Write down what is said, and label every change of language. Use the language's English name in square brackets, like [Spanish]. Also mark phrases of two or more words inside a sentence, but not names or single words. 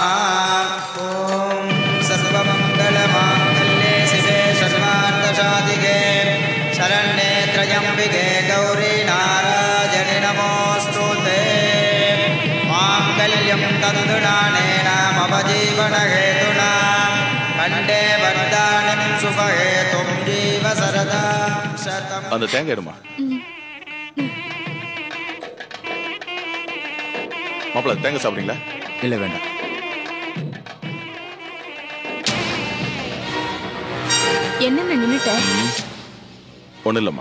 [Sanskrit] ॐ सर्वमङ्गलमाङ्गल्ये शिवे सर्वार्थसाधिके शरण्ये त्र्यम्बिके गौरी नारायणि नमोऽस्तुते। माङ्गल्यं तन्दुनानेन मम जीवनहेतुना कण्ठे वर्धानं सुखहेतुं जीव सरदां शतम्। [Tamil] அந்த தேங்காய் எடுமா மாப்பிள்ள. தேங்காய் சாப்பிடுறீங்களா? இல்ல வேண்டாம். என்னன்னு நின்னுட்ட? ஒன்றும் இல்லைம்மா.